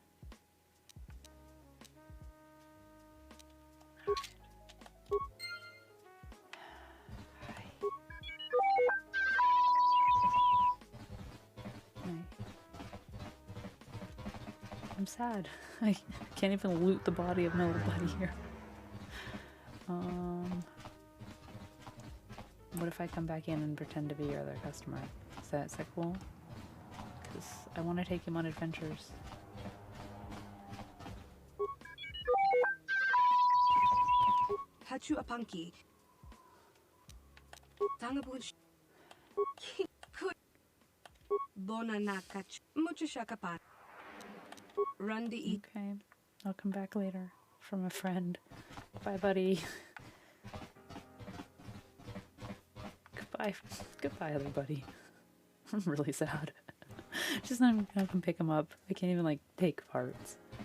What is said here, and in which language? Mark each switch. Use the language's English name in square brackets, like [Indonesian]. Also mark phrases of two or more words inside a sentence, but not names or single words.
[English] I'm sad. I can't even loot the body of my little buddy here. What if I come back in and pretend to be your other customer? Is that cool? Because I want to take him on adventures. Hachu apanki. Tangabun. Bona nakach. Mucho shakapan. Run to eat. Okay. I'll come back later. From a friend. Bye, buddy. Goodbye. Goodbye, other buddy. I'm really sad. Just not even gonna come pick him up. I can't even, like, take parts.